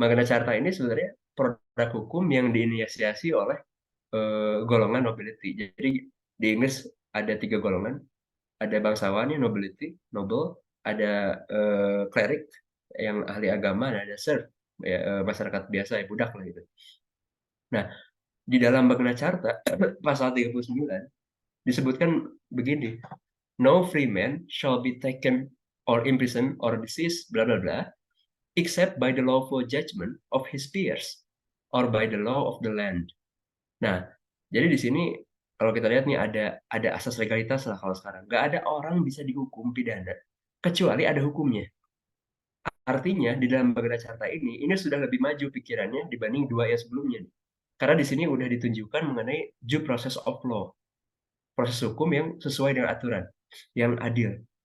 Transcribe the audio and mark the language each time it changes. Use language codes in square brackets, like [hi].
[id] Magna Carta ini sebenarnya produk hukum yang diinisiasi oleh golongan nobility. Jadi di Inggris ada tiga golongan, ada bangsawannya nobility, noble, ada cleric yang ahli agama, dan ada serf ya, masyarakat biasa ya budak lah gitu. Nah, di dalam Magna Carta pasal 39 disebutkan begini, [en] no free man shall be taken or imprisoned or diseased bla bla bla except by the lawful judgment of his peers or by the law of the land. [id] Nah, jadi di sini kalau kita lihat nih ada asas legalitas lah kalau sekarang. Nggak ada orang bisa dihukum pidana kecuali ada hukumnya. Artinya di dalam Bagada Carta ini sudah lebih maju pikirannya dibanding dua yang sebelumnya. Karena di sini udah ditunjukkan mengenai due process of law, proses hukum yang sesuai dengan aturan, yang adil.